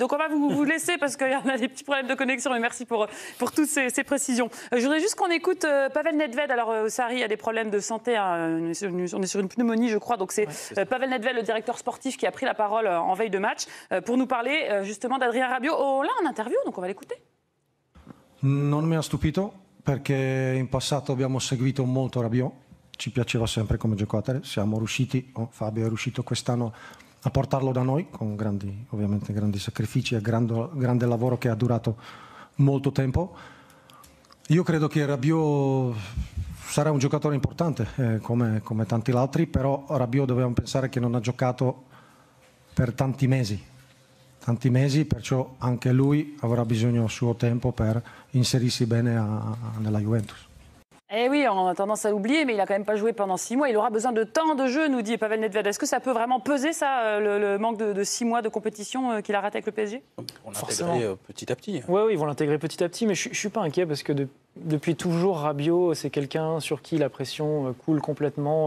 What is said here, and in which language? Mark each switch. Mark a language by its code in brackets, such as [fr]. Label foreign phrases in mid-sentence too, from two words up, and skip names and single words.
[fr] Donc, on va vous laisser parce qu'il y en a des petits problèmes de connexion. Et merci pour toutes ces précisions. Je voudrais juste qu'on écoute Pavel Nedved. Alors, Sarri a des problèmes de santé. Hein. On est sur une pneumonie, je crois. Donc, c'est Pavel Nedved, le directeur sportif, qui a pris la parole en veille de match pour nous parler justement d'Adrien Rabiot. Oh, là, en interview, donc on va l'écouter. [it] Non mi ha stupito perché in passato abbiamo seguito molto Rabiot. Ci piaceva sempre come giocatore, siamo riusciti, Fabio è riuscito quest'anno a portarlo da noi con ovviamente grandi sacrifici e grande lavoro che ha durato molto tempo. Io credo che Rabiot sarà un giocatore importante come tanti altri, però Rabiot dobbiamo pensare che non ha giocato per tanti mesi, perciò anche lui avrà bisogno del suo tempo per inserirsi bene nella Juventus. [fr] Eh oui, on a tendance à l'oublier, mais il n'a quand même pas joué pendant 6 mois. Il aura besoin de temps de jeu, nous dit Pavel Nedved. Est-ce que ça peut vraiment peser, ça, le manque de 6 mois de compétition qu'il a raté avec le PSG? On l'intégrer petit à petit. Oui, ils vont l'intégrer petit à petit, mais je ne suis pas inquiet parce que depuis toujours, Rabiot, c'est quelqu'un sur qui la pression coule complètement.